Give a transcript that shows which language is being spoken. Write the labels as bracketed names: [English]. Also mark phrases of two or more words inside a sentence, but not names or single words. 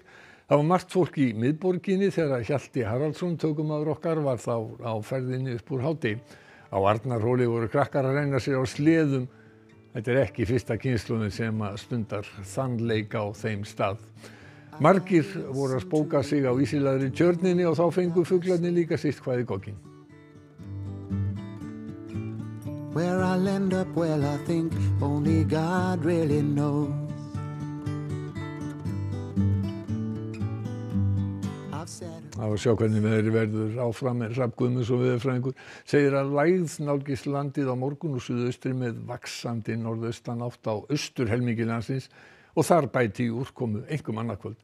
[Icelandic] Það var margt fólk í miðborginni þegar Hjalti Haraldsson, tökumaður okkar, var þá á ferðinni upp úr hádegi. Á Arnarhóli voru krakkar að reyna sér á sleðum. Þetta er ekki fyrsta kynslóðin sem stundar þann leik á þeim stað. Margir voru að spóka sig á ísilegri tjörninni og þá fengu fuglarnir líka sitt hvað í gogginn. [English] Where I'll end up, well I think only God really knows. [Icelandic] Að sjá hvernig veðrið verður áfram með Hrafn Guðmundsson veðurfræðingur segir að lægð nálgist landið á morgun og suðaustri með vaxandi norðaustan átt á austurhelmingi landsins og þar bæti í úrkomu einkum annað kvöld.